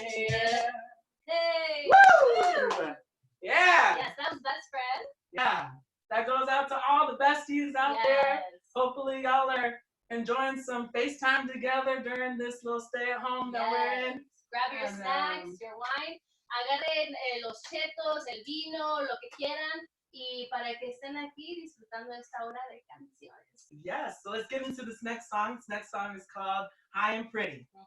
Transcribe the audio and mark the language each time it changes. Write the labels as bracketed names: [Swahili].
[English] Yeah. Hey. Woo! Yeah. Yes, that was best friend. Yeah. That goes out to all the besties out there. Hopefully y'all are enjoying some FaceTime together during this little stay-at-home that we're in. Grab your And, snacks, your wine. [Spanish] Agarren los chetos, el vino, lo que quieran. Y para que estén aquí disfrutando esta hora de canciones. [English] Yes, so let's get into this next song. This next song is called High and Pretty.